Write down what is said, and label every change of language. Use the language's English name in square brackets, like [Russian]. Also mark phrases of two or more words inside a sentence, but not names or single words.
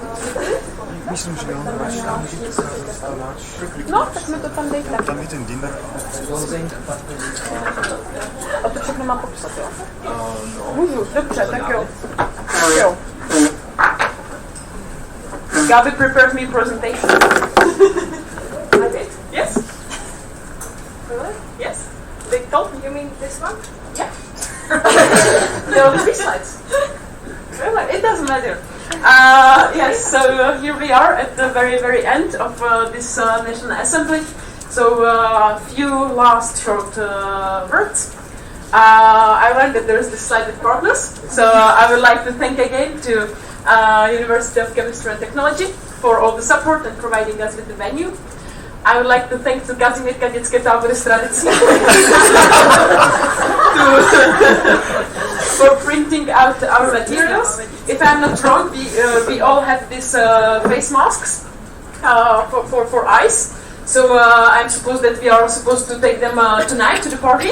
[Czech] Myslím, že jo, No, tak mi to tam dejte. Tam je ten dinner. A to všechno mám popsat, jo? Můžu, dobře, tak jo. Jo. [English] Gabi prepared me a presentation. I did? Yes. Really? Yes. They told me, you mean this one? Yeah. There are 3 slides. Really? It doesn't matter. Yes, so here we are at the very, very end of this National Assembly. So a few last short words. I learned that there is this slide with partners. So I would like to thank again to University of Chemistry and Technology for all the support and providing us with the venue. I would like to thank to Kazimierka Dětské tábory s tradicí for printing out our materials. If I'm not wrong, we all have these face masks for eyes. So I'm supposed that we are supposed to take them tonight to the party.